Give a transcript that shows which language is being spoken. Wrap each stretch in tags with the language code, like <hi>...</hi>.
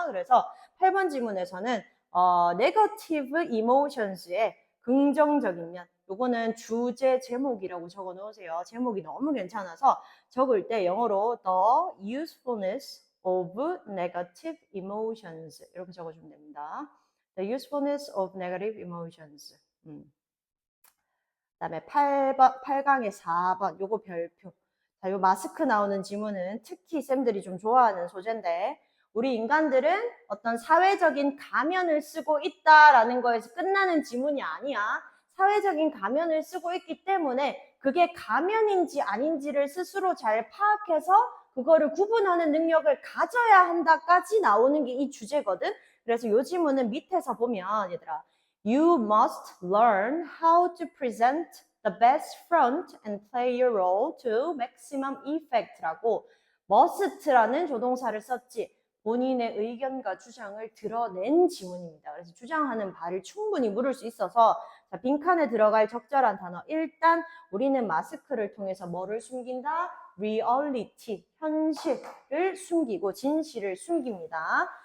<ko>그래서 8번 지문에서는 negative emotions의 긍정적인 면, 요거는 주제 제목이라고 적어 놓으세요. 제목이 너무 괜찮아서 적을 때 영어로</ko> <en>the usefulness of negative emotions</en> <ko>이렇게 적어주면 됩니다.</ko> <en>The usefulness of negative emotions.</en> <ko>그다음에 8강의 4번 요거 별표. 자, 요 마스크 나오는 지문은 특히 쌤들이 좀 좋아하는 소재인데 우리 인간들은 어떤 사회적인 가면을 쓰고 있다라는 거에서 끝나는 지문이 아니야. 사회적인 가면을 쓰고 있기 때문에 그게 가면인지 아닌지를 스스로 잘 파악해서 그거를 구분하는 능력을 가져야 한다까지 나오는 게 이 주제거든. 그래서 요 지문은 밑에서 보면 얘들아</ko> <en>You must learn how to present the best front and play your role to maximum effect라고</en> <ko>must라는 조동사를 썼지. 본인의 의견과 주장을 드러낸 지문입니다. 그래서 주장하는 바를 충분히 물을 수 있어서 자, 빈칸에 들어갈 적절한 단어. 일단 우리는 마스크를 통해서 뭐를 숨긴다? reality, 현실을 숨기고 진실을 숨깁니다.</ko>